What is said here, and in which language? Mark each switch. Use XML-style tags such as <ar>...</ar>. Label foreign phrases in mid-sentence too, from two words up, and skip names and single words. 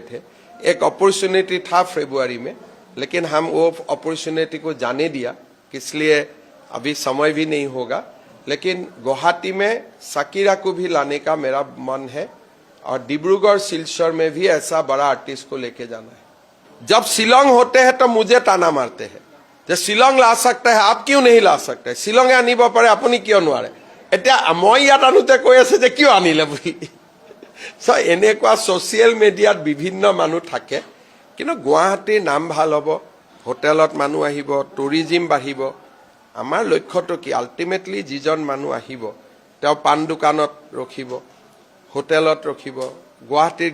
<hi>थे एक अपॉर्चुनिटी था फरवरी में लेकिन हम वो अपॉर्चुनिटी को जाने दिया इसलिए अभी समय भी नहीं होगा लेकिन गुवाहाटी में साकिरा को भी लाने का मेरा मन है और डिब्रूगढ़ सिलचर में भी ऐसा बड़ा आर्टिस्ट को लेके जाना है जब शिलोंग होते हैं तो मुझे ताना मारते हैं जो शिलोंग ला सकता है आप क्यों नहीं ला सकते</hi> <as>শিলঙে আনিব পাৰে আপুনি ক্যোঁ নোৱাৰে এতিয়া মই ইয়াত আনোতে কৈ আছে যে কিয় আনিলে বুলি সো এনেকুৱা সোশ্যাল মিডিয়াত বিভিন্ন মানুহ থাকে কিন্তু গুৱাহাটীৰ নাম ভাল হ'ব হোটেলত মানুহ আহিব টুৰিজম বাঢ়িব আমাৰ লক্ষ্যটো কি আলটিমেটলি যিজন মানুহ আহিব তেওঁ পান দোকানত ৰখিব হোটেলত ৰখিব গুৱাহাটীৰ</as>